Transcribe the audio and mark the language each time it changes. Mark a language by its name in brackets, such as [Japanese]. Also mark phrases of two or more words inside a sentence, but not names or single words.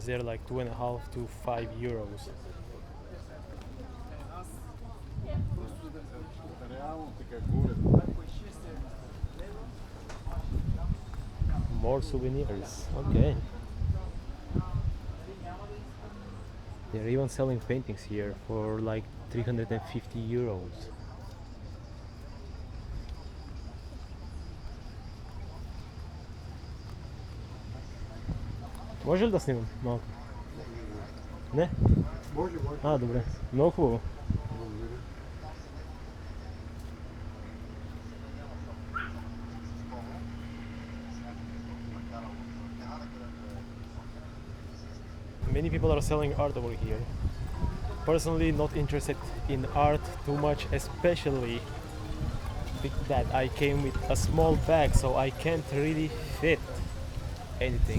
[English] They're like 2.5 to 5 euros. More souvenirs, okay. They're even selling paintings here for like 350 euros. [Bulgarian] Може ли да снимам малко? Не? Може. А, добре. Много хубаво. [English] Many people are selling art over here. Personally, not interested in art too much, especially that I came with a small bag, so I can't really fit anything.